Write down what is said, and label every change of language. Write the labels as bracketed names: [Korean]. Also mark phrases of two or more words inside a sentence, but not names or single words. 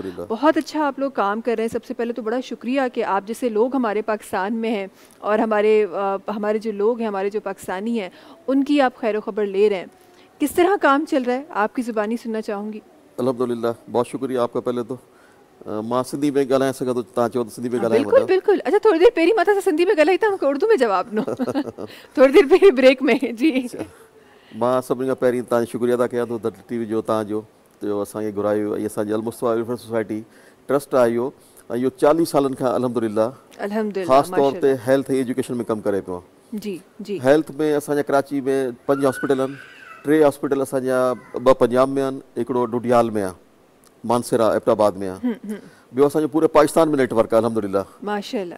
[Urdu] بہت اچھا آپ لوگ کام کر رہے ہیں۔ سب سے پہلے تو بڑا شکریہ کہ آپ جیسے لوگ ہمارے پاکستان میں ہیں اور ہمارے جو لوگ ہیں، ہمارے جو پاکستانی ہیں، ان کی آپ خیر خبر لے رہے ہیں. کس طرح کام چل رہا ہے، آپ کی زبانی سننا چاہوں گی. الحمدللہ، بہت شکریہ آپ کا. [Sindhi] पहले तो मां सिंधी में ॻाल्हाए सघां थो, तव्हां चओ त सिंधी में ॻाल्हाए। बिल्कुल बिल्कुल। अच्छा थोड़ी देर पहिरीं मां सिंधी में ॻाल्हाई था, मूंखे उर्दू में जवाब नो। थोड़ी देर पहिरीं ब्रेक में जी। मां सभिनी खां पहिरीं तव्हांजो शुक्रिया अदा कयां थो द टीवी जो, तव्हांजो जो असांखे घुरायो ऐं असांजी अल-मुस्तफ़ा वेलफेयर सोसाइटी ट्रस्ट आहे इहो, ऐं इहो 40 सालनि खां अल्हम्दुलिल्लाह ख़ासि तौर ते हेल्थ ऐं एजुकेशन में कमु करे पियो। जी जी। हेल्थ में असांजा कराची में 5 हॉस्पिटल आहिनि, 3 हॉस्पिटल असांजा 2 पंजाब में आहिनि, हिकिड़ो डुडियाल में आहे, मानसरा एबटाबाद में आहे, ॿियो असांजो पूरे पाकिस्तान में नेटवर्क आहे अल्हम्दुलिल्लाह, माशाअल्लाह।